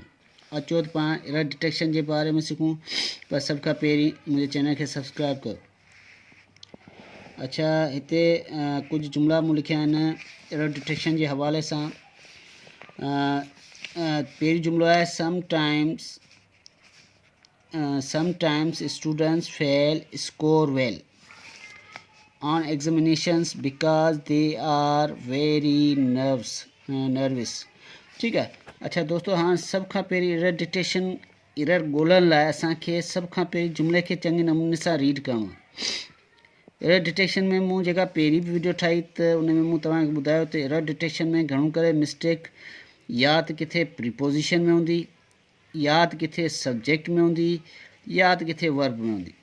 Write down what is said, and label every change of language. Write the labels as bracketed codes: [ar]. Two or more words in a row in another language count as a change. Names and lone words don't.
[sd] अचो त पाण [en] error detection [sd] जे बारे में सिखूं, पर सभ खां पहिरीं मुंहिंजे चैनल खे सब्सक्राइब कयो। अच्छा, हिते कुझु जुमिला मूं लिखिया आहिनि [en] error detection [sd] जे हवाले सां। पहिरीं जुमिलो आहे [en] sometimes students fail score well on examinations because they are very nervous। [sd] ठीकु आहे। अच्छा दोस्तों, हाँ सभ खां पहिरीं [en] error detection error [sd] ॻोल्हण लाइ असांखे सभ खां पहिरीं जुमिले खे चङे नमूने सां रीड करिणो आहे। [en] error detection [sd] में मूं जेका पहिरीं बि वीडियो ठाही त उन में मूं तव्हांखे ॿुधायो त [en] error detection [sd] में घणो करे मिस्टेक या त किथे प्रीपोजिशन में हूंदी, या त किथे सब्जेक्ट में हूंदी, या त किथे वर्ब में हूंदी।